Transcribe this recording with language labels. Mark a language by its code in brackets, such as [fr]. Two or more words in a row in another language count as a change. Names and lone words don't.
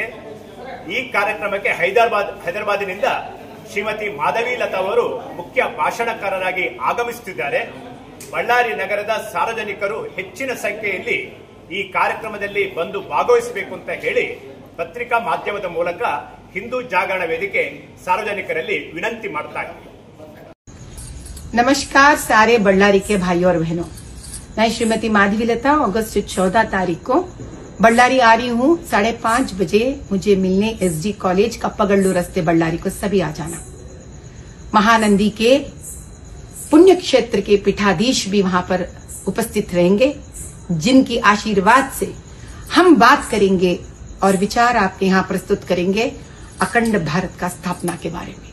[kn] ಈ ಕಾರ್ಯಕ್ರಮಕ್ಕೆ ಹೈದರಾಬಾದಿನಿಂದ ಶ್ರೀಮತಿ ಮಾಧವೀಲತಾ ಅವರು ಮುಖ್ಯ ಭಾಷಣಕಾರರಾಗಿ ಆಗಮಿಸುತ್ತಿದ್ದಾರೆ. ಬಳ್ಳಾರಿ ನಗರದ ಸಾರ್ವಜನಿಕರು ಹೆಚ್ಚಿನ ಸಂಖ್ಯೆಯಲ್ಲಿ ಈ ಕಾರ್ಯಕ್ರಮದಲ್ಲಿ ಬಂದು ಭಾಗವಹಿಸಬೇಕು ಅಂತ ಹೇಳಿ ಪತ್ರಿಕಾ ಮಾಧ್ಯಮದ ಮೂಲಕ ಹಿಂದೂ ಜಾಗರಣ ವೇದಿಕೆ ಸಾರ್ವಜನಿಕರಲ್ಲಿ विनंती ಮಾಡ್ತಾ है। [hi] नमस्कार सारे बल्लारी के भाइयों और बहनों, मैं श्रीमती माधवीलता अगस्त 14 तारीख को बल्लारी आ रही हूँ। 5:30 बजे मुझे मिलने एसजी कॉलेज कप्पागल्लू रस्ते बल्लारी को सभी आ जाना। महानंदी के पुण्य क्षेत्र के पीठाधीश भी वहां पर उपस्थित रहेंगे, जिनकी आशीर्वाद से हम बात करेंगे और विचार आपके यहाँ प्रस्तुत करेंगे अखंड भारत का स्थापना के बारे में।